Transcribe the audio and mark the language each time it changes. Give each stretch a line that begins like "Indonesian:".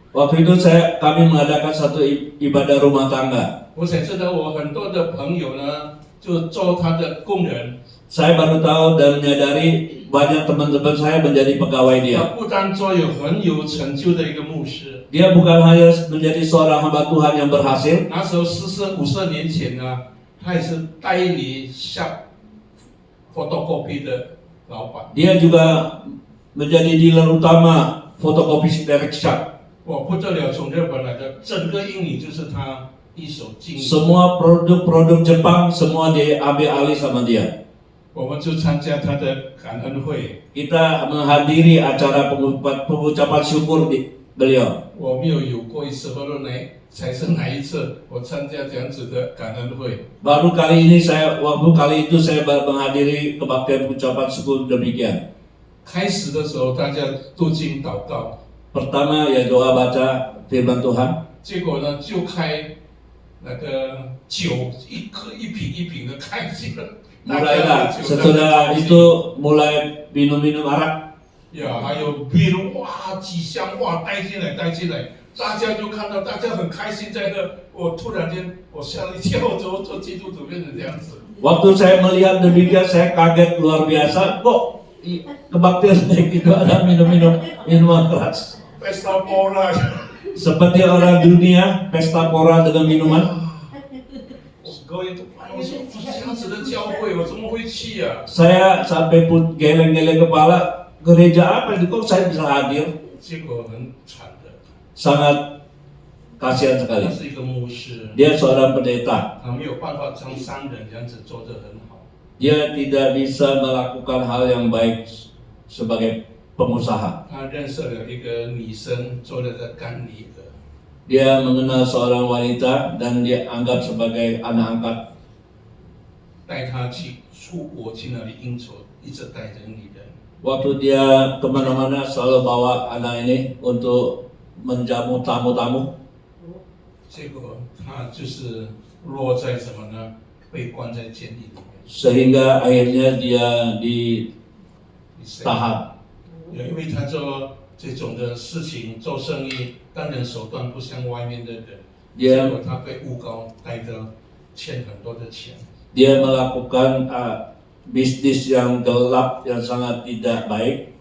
Indonesian: Waktu itu kami mengadakan satu ibadah rumah tangga.
Chinese: 我才知道我很多的朋友呢，就做他的工人。
Indonesian: Saya baru tahu dan menyadari banyak teman-teman saya menjadi pegawai
Chinese: 他
Indonesian: dia.
Chinese: 不单做很有成就的一个牧师，
Indonesian: Dia bukan hanya menjadi seorang hamba Tuhan yang berhasil.
Chinese: 那时候40-50年前呢，他也是代理下 photocopy 的老板。
Indonesian: Dia juga menjadi dealer utama fotokopi Derek Sharp.
Chinese: 我不得了，从日本来的，整个印尼就是他一手经营。
Indonesian: Semua produk-produk Jepang semua diambil alih sama dia.
Chinese: 我们就参加他的感恩会，
Indonesian: Kita menghadiri acara pengucapan syukur di beliau.
Chinese: 我没有过一次，不知道才是哪一次我参加这样子的感恩会。
Indonesian: Baru kali itu saya menghadiri kebaktian ucapan syukur demikian.
Chinese: 开始的时候大家读经祷告，
Indonesian: Pertama ya doa baca firman Tuhan.
Chinese: 结果呢就开那个酒一瓶一瓶的开起了。
Indonesian: Mulailah setelah itu mulai minum-minum arak.
Chinese: 呀，还有比如哇几箱哇带进来，大家就看到大家很开心在喝。我突然间我吓了一跳，做基督徒变成这样子。
Indonesian: Waktu saya melihat demikian saya kaget luar biasa. Kok kebaktian kayak gitu ada minuman keras. Pesta pora， Seperti orang dunia pesta pora dengan minuman.
Chinese: 各位，我说这样子的教会，我怎么会去啊？
Indonesian: Saya sampai pun geleng-geleng kepala, gereja apa itu kok saya bisa hadir?
Chinese: 结果很惨的，
Indonesian: Sangat kasihan
Chinese: 他
Indonesian: sekali.
Chinese: 是一个牧师，
Indonesian: Dia seorang pendeta.
Chinese: 他没有办法像商人这样子做得很好。
Indonesian: Dia tidak bisa melakukan hal yang baik sebagai pengusaha.
Chinese: 他认识了一个女生，做了个干女儿，
Indonesian: Dia mengenal seorang wanita dan dia anggap sebagai anak angkat.
Chinese: 带她去出国去那里应酬，一直带着女人。
Indonesian: Waktu dia kemana-mana selalu bawa anak ini untuk menjamu tamu-tamu.
Chinese: 结果他就是落在什么呢？被关在监狱里面。
Indonesian: Sehingga akhirnya dia ditahan.
Chinese: 因为他做这种的事情，做生意，当然手段不像外面的人。结果他被诬告，带着欠很多的钱。
Indonesian: Dia melakukan bisnis yang gelap yang sangat tidak baik.